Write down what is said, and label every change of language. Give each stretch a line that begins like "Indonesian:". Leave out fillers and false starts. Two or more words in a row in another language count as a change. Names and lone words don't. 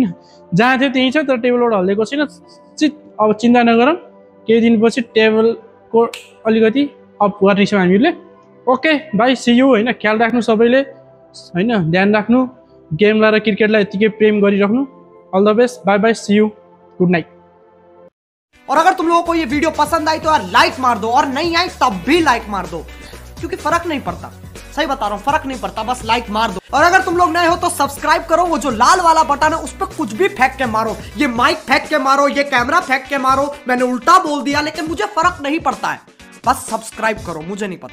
Nepali: जहाँ थियो त्यहीँ छ, तर टेबलबाट हल्लेको छैन। अब चिन्ता नगरौँ, केही दिनपछि टेबलको अलिकति अप गर्नेछौँ हामीहरूले।
English: OK bye, see you होइन।
Nepali: ख्याल राख्नु सबैले होइन, ध्यान राख्नु। गेमलाई र क्रिकेटलाई यतिकै प्रेम गरिराख्नु।
English: All the best, bye bye, See you, good night.
Hindi: और अगर तुम लोगों को ये वीडियो पसंद आई तो यार लाइक मार दो, और नहीं आई तब भी लाइक मार दो, क्योंकि फर्क नहीं पड़ता। सही बता रहा हूं, फर्क नहीं पड़ता, बस लाइक मार दो। और अगर तुम लोग नए हो तो सब्सक्राइब करो, वो जो लाल वाला बटन है उस पर कुछ भी फेंक के मारो, ये माइक फेंक के मारो, ये कैमरा फेंक के मारो, मैंने उल्टा बोल दिया लेकिन मुझे फर्क नहीं पड़ता है, बस सब्सक्राइब करो, मुझे नहीं पता।